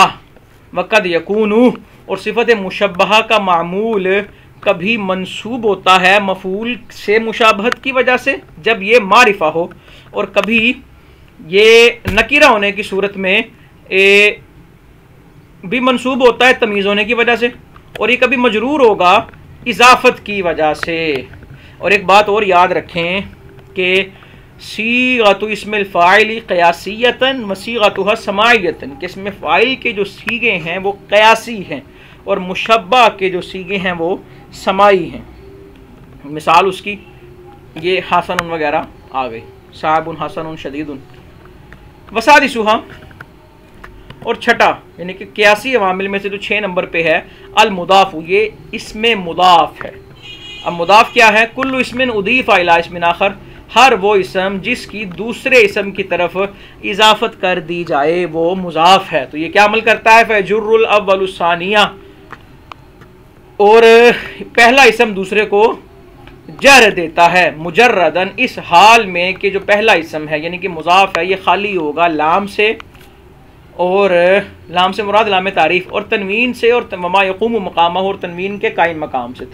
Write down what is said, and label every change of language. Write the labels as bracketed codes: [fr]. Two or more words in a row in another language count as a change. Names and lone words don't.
[ar] وقد يكون, [hi] और सिफत मुशब्बहा का मामूल कभी मंसूब होता है मफूल से मुशाबहत की वजह से जब ये मारिफा हो, और कभी ये नकीरा होने की सूरत में भी मंसूब होता है तमीज़ होने की वजह से, और ये कभी मजरूर होगा इजाफत की वजह से। और एक बात और याद रखें कि [ar] صيغة اسم الفاعل قياسية وصيغتها سماعية, [hi] कि इसमें फ़ाइल के जो सीगे हैं वो क़यासी हैं और मुशब्बा के जो सीगे हैं वो समाई हैं। मिसाल उसकी ये हसन वगैरह आ गई, [ar] صعب حسن شديد وسادسها. [hi] और छठा यानी कि क़यासी अवामिल में से जो 6 नंबर पे है [ar] المضاف, [hi] ये इसमें मुदाफ़ है। अब मुदाफ़ क्या है? [ar] كل اسم أضيف إلى اسم آخر, [hi] हर वो इसम जिसकी दूसरे इसम की तरफ इजाफत कर दी जाए वो मुजाफ है। तो ये क्या अमल करता है? [ar] فيجر الأول الثاني, [hi] और पहला इसम दूसरे को जर देता है मुजर्रदन, इस हाल में कि जो पहला इसम है यानी कि मुजाफ है ये खाली होगा लाम से, और लाम से मुराद लाम तारीफ़, और तनवीन से, और [ar] وما يقوم مقامه, [hi] और तनवीन के कायम मकाम से।